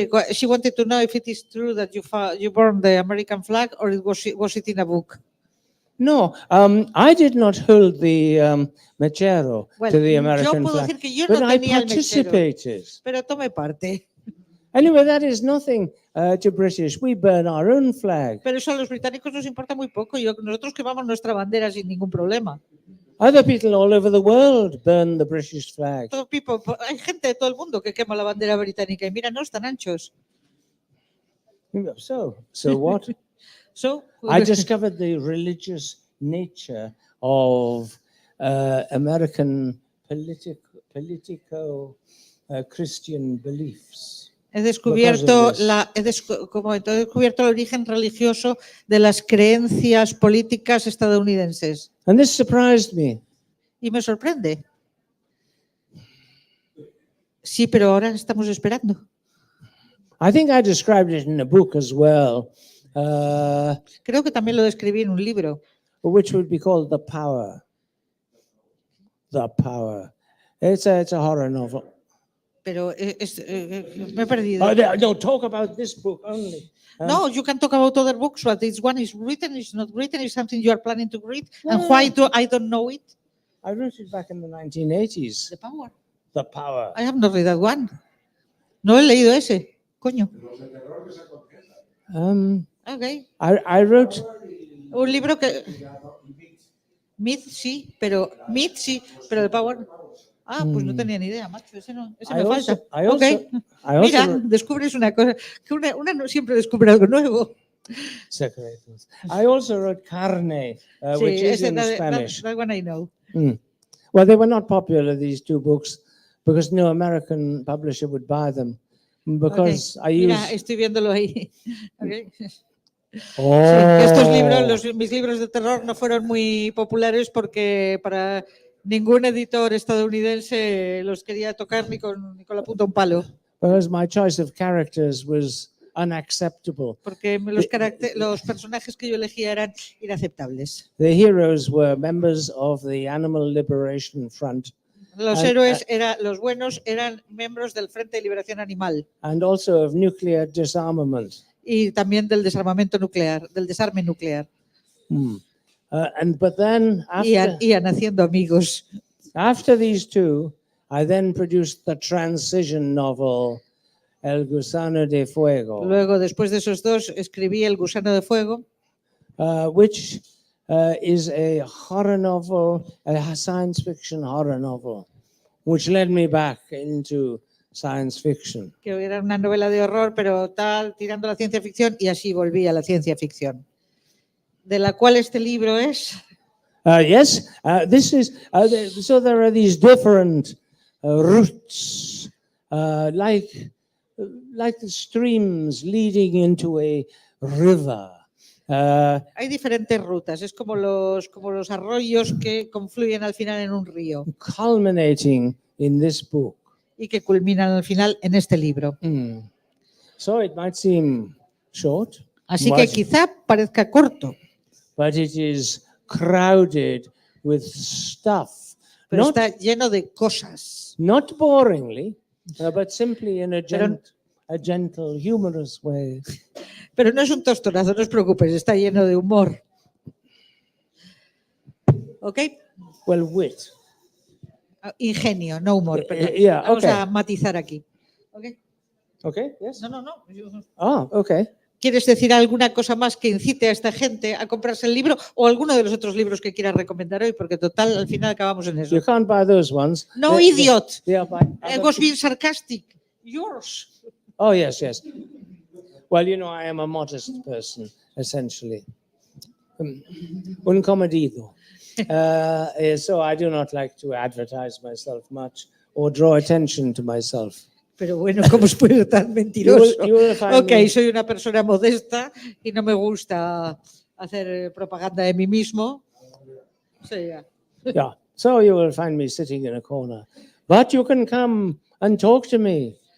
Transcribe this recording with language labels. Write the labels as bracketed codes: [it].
[en] She wanted to know if it is true that you burned the American flag or was it in a book? No, I did not hold the mechero to the American [es] yo puedo decir que yo [en] but [es] no [en] I [es] tenía el [en] participated. [es] Pero tomé parte. [en] Anyway, that is nothing to British. We burn our own flag. [es] Pero eso a los británicos nos importa muy poco. Nosotros quemamos nuestra bandera sin ningún problema. [en] Other people all over the world burn the British flag. [es] Hay gente de todo el mundo que quema la bandera británica y mira, no están anchos. [en] So what? I discovered the religious nature of American politico Christian beliefs. [es] He descubierto el origen religioso de las creencias políticas estadounidenses. [en] And this surprised me. [es] Y me sorprende. Sí, pero ahora estamos esperando. [en] I think I described it in a book as well. [es] Creo que también lo describí en un libro. [en] Which would be called The Power. The Power. It's a horror novel. [es] Pero me he perdido. [en] No, talk about this book only. No, you can talk about other books, but this one is written, it's not written, it's something you are planning to read. And why do I don't know it? I wrote it back in the 1980s. The Power. The Power. I have not read that one. [es] No he leído ese. Coño. [en] Okay. I wrote [es] un libro que Myth sí, pero The Power. Pues no tenía ni idea, macho. Ese me falta. Mira, descubres una cosa, que una no siempre descubre algo nuevo. Secretos. [en] I also wrote Carne, which is in Spanish. That one I know. Well, they were not popular, these two books, because no American publisher would buy them. Because [es] Mira, estoy viéndolo ahí. Estos libros, mis libros de terror no fueron muy populares porque para ningún editor estadounidense los quería tocar ni con la punta un palo. [en] Whereas my choice of characters was unacceptable. [es] Porque los personajes que yo elegía eran inaceptables. [en] The heroes were members of the Animal Liberation Front. [es] Los héroes los buenos eran miembros del Frente de Liberación Animal. [en] And also of nuclear disarmament. [es] y también del desarmamento nuclear, del desarme nuclear. [en] But then [es] Ian haciendo amigos. [en] after these two, I then produced the transition novel, El Gusano de Fuego, [es] Luego, después de esos dos, escribí El Gusano de Fuego, [en] which is a horror novel, a science fiction horror novel, which led me back into science fiction. [es] que era una novela de horror, pero tal, tirando a la ciencia ficción, y así volví a la ciencia ficción. De la cual este libro es... [en] Yes, this is so. There are these different routes, like the streams leading into a river. [es] Hay diferentes rutas, es como los arroyos que confluyen al final en un río [en] Culminating in this book. [es] y que culminan al final en este libro. [en] So it might seem short, [es] Así que quizá parezca corto, [en] but it is crowded with stuff. [es] pero [en] Not, [es] está lleno de cosas. [en] not boringly, but simply in a gentle, humorous way. [es] Pero no es un tostonazo, no os preocupéis, está lleno de humor. ¿Ok? [en] Well, wit. [es] Ingenio, no humor, perdón. [en] Yeah, [es] Vamos [en] okay. [es] a matizar aquí. ¿Ok? [en] Okay, yes. No. Okay. [es] ¿Quieres decir alguna cosa más que incite a esta gente a comprarse el libro o alguno de los otros libros que quieras recomendar hoy? Porque total, al final acabamos en eso. [en] You can't buy those ones. No, idiot. They are by I other was being sarcastic. Yours. Oh, yes. Well, you know, I am a modest person, essentially. [es] Un comedido. [en] So I do not like to advertise myself much or draw attention to myself. [es] Pero bueno, ¿cómo es puede ser tan mentiroso? [en] You will find [es] Ok, me- soy una persona modesta y no me gusta hacer propaganda de mí mismo. Sí, ya. [en] Yeah. So you will find me sitting in a corner. But you can come and talk to me.